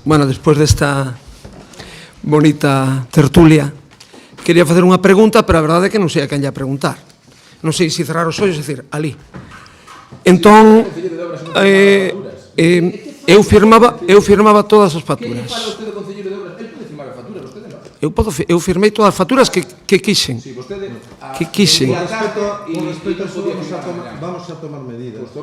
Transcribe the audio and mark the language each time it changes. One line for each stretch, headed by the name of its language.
Galician: Bueno, despois desta bonita tertulia, quería facer unha pregunta, pero a verdade é que non sei a quen lle preguntar. Non sei se cerrar os ollos, é dicir, ali. Entón, eu firmaba todas as facturas. Eu firmei todas as facturas que quixen. Que quixen.
Spanish: Con respecto a eso vamos a tomar medidas.